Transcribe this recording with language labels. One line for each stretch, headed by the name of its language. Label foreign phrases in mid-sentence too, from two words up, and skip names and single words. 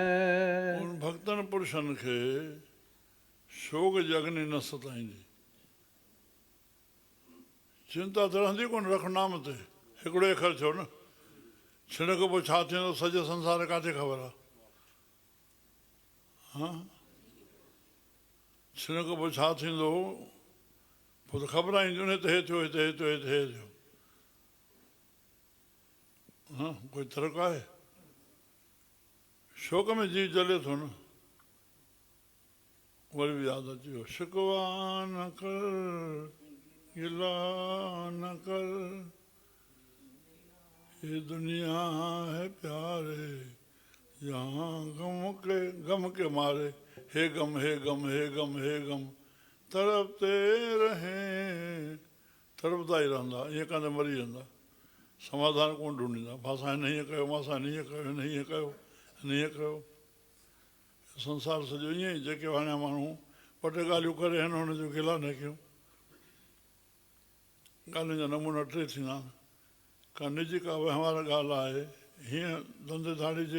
Sindhi: उन भक्तनि पुरुषनि खे शोग जी अग्नि न सताईंदी चिंता त रहंदी कोन रख नाम ते हिकिड़ो अखर थियो न छिणक पोइ छा थींदो सॼे संसार किथे ख़बर आहे हा छिणक पोइ छा थींदो पोइ त ख़बर ईंदियूं न हिते हे थियो हिते हे थियो हिते हे थियो हा कोई तर्क आहे शोक में जीव जले थो न वरी बि यादि अची वियो शिकवा न कर गिला न कर
Hindi: ये दुनिया है प्यारे यहाँ गम के मारे हे गम हे गम हे गम हे गम तड़पते रहे
Sindhi: तड़पता ई रहंदा ईअं कंदे मरी वेंदा समाधान कोन ढूंढींदा असां हिन हीअं कयो मां असां हीअं कयो हिन हीअं कयो हिन हीअं कयो संसार सॼो ईअं ई जेके हाणे माण्हू ॿ टे ॻाल्हियूं करे हिन हुनजो गिला न कयूं ॻाल्हियुनि जा नमूना टे थींदा आहिनि का निजी का वहिंवार ॻाल्हि आहे हीअं धंधे धाड़ी जे